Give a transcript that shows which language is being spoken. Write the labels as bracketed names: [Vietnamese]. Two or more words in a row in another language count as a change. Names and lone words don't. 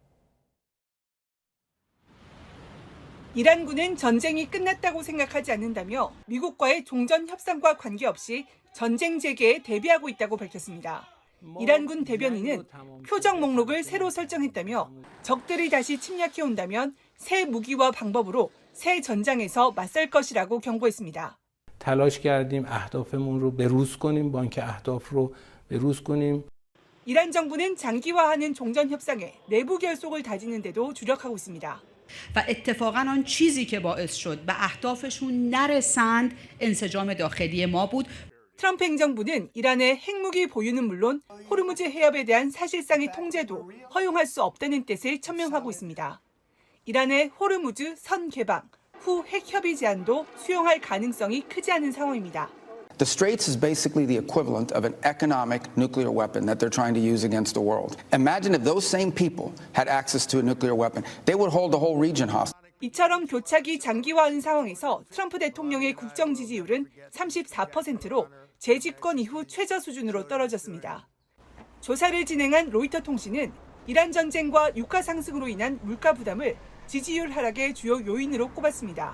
[Korean] 이란군은 전쟁이 끝났다고 생각하지 않는다며 미국과의 종전 협상과 관계없이 전쟁 재개에 대비하고 있다고 밝혔습니다. 이란군 대변인은 표적 목록을 새로 설정했다며 적들이 다시 침략해온다면 새 무기와 방법으로 새 전장에서 맞설 것이라고 경고했습니다. [Persian] تلاش کردیم اهدافمون رو بروز کنیم با اینکه اهداف رو بروز کنیم. [Korean] 이란 정부는 장기화하는 종전 협상에 내부 결속을 다지는 데도 주력하고 있습니다. [Persian] و اتفاقا آن چیزی که باعث شد به اهدافشون نرسند انسجام داخلی ما بود. [Korean] 트럼프 행정부는 이란의 핵무기 보유는 물론 호르무즈 해협에 대한 사실상의 통제도 허용할 수 없다는 뜻을 천명하고 있습니다. 이란의 호르무즈 선 개방, 후 핵협의 제한도 수용할 가능성이 크지 않은 상황입니다. [English] The Straits is basically the equivalent of an economic nuclear weapon that they're trying to use against the world. Imagine if those same people had access to a nuclear weapon. They would hold the whole region hostage. [Korean] 이처럼 교착이 장기화한 상황에서 트럼프 대통령의 국정 지지율은 34%로 재집권 이후 최저 수준으로 떨어졌습니다. 조사를 진행한 로이터 통신은 이란 전쟁과 유가 상승으로 인한 물가 부담을 지지율 하락의 주요 요인으로 꼽았습니다.